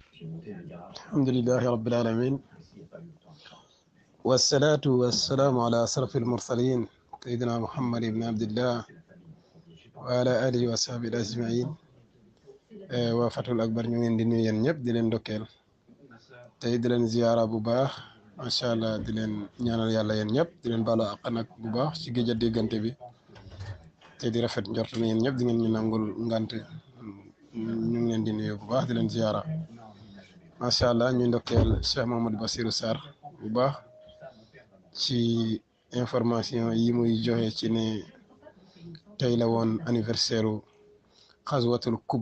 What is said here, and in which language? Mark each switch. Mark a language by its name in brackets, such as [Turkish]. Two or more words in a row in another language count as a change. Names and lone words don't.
[Arabic] الحمد لله رب العالمين، والصلاة والسلام على أشرف المرسلين سيدنا محمد بن عبد الله وعلى آله وصحبه أجمعين. وفتح الأكبر [Wolof] ñu ngi leen di nuyu yéen ñëpp di leen ndokkeel tey di leen ziyaara bu baax [Arabic] ما شاء الله [Wolof] di leen ñaanal yàlla yéen ñëpp di leen baalu àq nag bu baax ci géej a déggante bi te di rafet njort na yéen ñëpp di ngeen ñu nangul ngante ñu ngi leen di nuyu bu baax di leen ziyaara [Arabic] ما شاء الله [Wolof] ñu ndokkeel Cheikh Mamadou Bassirou Sarr bu baax ci information yi muy joxe ci ne tey la woon anniversaire u xazwatul